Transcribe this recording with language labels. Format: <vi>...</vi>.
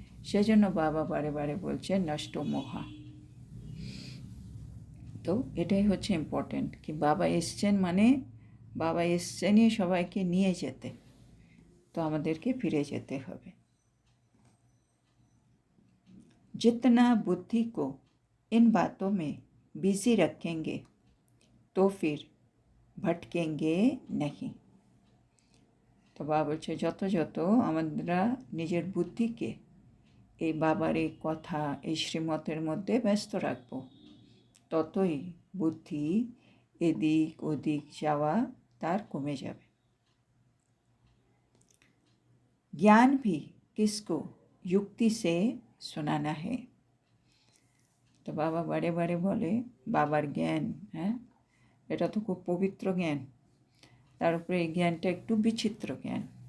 <bn>সেজন্য বাবা বারে বারে বলছেন নষ্ট মোহা। তো এটাই হচ্ছে ইম্পর্টেন্ট কি বাবা এসছেন, মানে বাবা এসছেনই সবাইকে নিয়ে যেতে, তো আমাদেরকে ফিরে যেতে হবে।</bn> <hi>जितना बुद्धि को इन बातों में बिजी रखेंगे तो फिर भटकेंगे नहीं।</hi> <bn>তো বাবা বলছে যত যত আমরা নিজের বুদ্ধিকে এই বাবার এই কথা এই শ্রীমতের মধ্যে ব্যস্ত রাখবো ততই বুদ্ধি এদিক ওদিক যাওয়া তার কমে যাবে।</bn> <hi>ज्ञान भी किसको युक्ति से सुनाना है।</hi> <bn>তো বাবা বারে বারে বলে বাবার জ্ঞান, হ্যাঁ, এটা তো খুব পবিত্র জ্ঞান, তার উপরে এই জ্ঞানটা একটু বিচিত্র জ্ঞান।</bn>